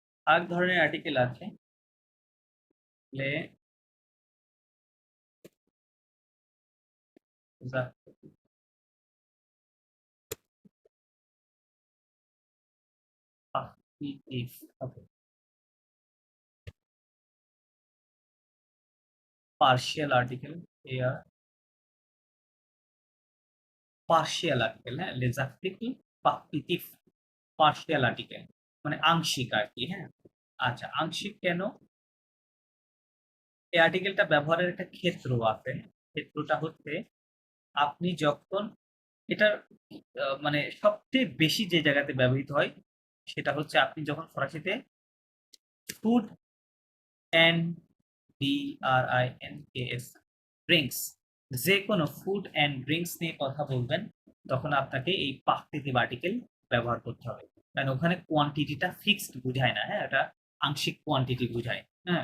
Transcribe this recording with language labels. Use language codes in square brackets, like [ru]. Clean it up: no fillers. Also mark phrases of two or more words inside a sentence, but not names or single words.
[bn] আর ধরনের আর্টিকেল আছে [en] partial article [bn] এয়ার [en] partial article, হ্যাঁ, [fr] les articles partitif [en] partial article [bn] মানে আংশিক আর কি, হ্যাঁ। আচ্ছা, আংশিক কেন? এই আর্টিকেলটা ব্যবহারের একটা ক্ষেত্র আছে। ক্ষেত্রটা হচ্ছে আপনি যখন এটার মানে সবচেয়ে বেশি যে জায়গাতে ব্যবহৃত হয় সেটা হচ্ছে আপনি যখন ফরাসিতে [en] food and DRINKS drinks, [bn] যে কোনো [en] food and drinks [bn] নিয়ে কথা বলবেন তখন আপনাকে এই [en] পাকৃতিক article [bn] ব্যবহার করতে হবে, কারণ ওখানে [en] quantity fixed [bn] বুঝায় না, হ্যাঁ, এটা আংশিক কোয়ান্টিটি বুঝায়, হ্যাঁ।